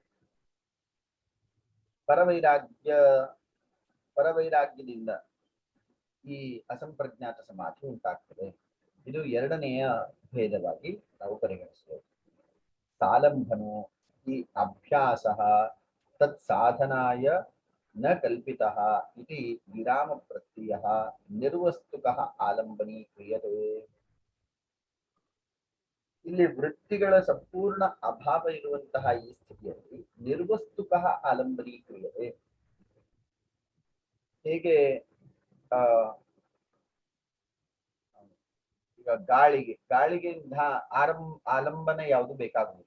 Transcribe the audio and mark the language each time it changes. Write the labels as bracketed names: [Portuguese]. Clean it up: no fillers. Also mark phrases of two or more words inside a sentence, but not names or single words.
[Kannada] ಪರವೈರಾಗ್ಯದಿಂದ ಈ ಅಸಂಪ್ರಜ್ಞಾತ ಸಮಾಧಿ ಉಂಟಾಗ್ತದೆ. ಇದು ಎರಡನೆಯ ಭೇದವಾಗಿ ನಾವು ಪರಿಗಣಿಸಬಹುದು. [Sanskrit] ಸಾಲಂಬನೋ ಈ ಅಭ್ಯಾಸ ತತ್ ಸಾಧನಾಯ ನ ಕಲ್ಪಿತಃ ಇತಿ ವಿರಾಮ ಪ್ರತ್ಯಯಃ ನಿರ್ವಸ್ತುಕಃ ಆಲಂಬನೀಕ್ರಿಯತೆ. [Kannada] ಇಲ್ಲಿ ವೃತ್ತಿಗಳ ಸಂಪೂರ್ಣ ಅಭಾವ ಇರುವಂತಹ ಈ ಸ್ಥಿತಿಯಲ್ಲಿ [Sanskrit] ನಿರ್ವಸ್ತುಕಃ ಆಲಂಬನೀಕ್ರಿಯತೆ. [Kannada] ಹೇಗೆ ಈಗ ಗಾಳಿಗೆ ಆಲಂಬನೆ ಯಾವುದು ಬೇಕಾಗುವುದಿಲ್ಲ.